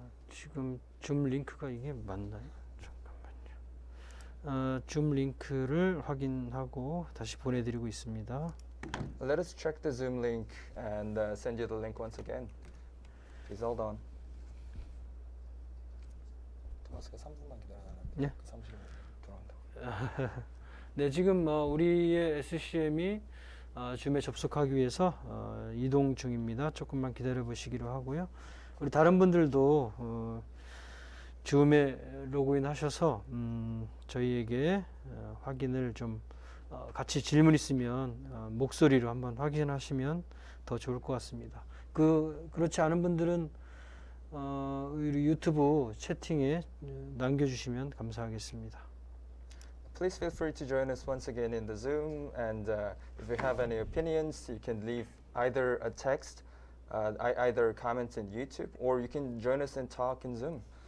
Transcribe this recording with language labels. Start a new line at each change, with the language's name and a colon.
Korean: 지금 줌 링크가 이게 맞나요? 잠깐만요. 줌 링크를 확인하고 다시 보내드리고 있습니다.
English: Let us check the Zoom link and send you the link once again. Please hold on.
Korean: 토마스가 3분만 기다려달라고. 네. 30분 들어간다고. 네, 지금 우리의 SCM이 줌에 접속하기 위해서 이동 중입니다. 조금만 기다려 보시기로 하고요. 우리 다른 분들도 줌에 로그인 하셔서 저희에게 확인을 좀 같이 질문 있으면 목소리로 한번 확인하시면 더 좋을 것 같습니다. 그렇지 않은 분들은 우리 유튜브 채팅에 남겨주시면 감사하겠습니다.
English: Please feel free to join us once again in the Zoom, and if you have any opinions, you can leave either a text, either comments in YouTube, or you can join us and talk in Zoom.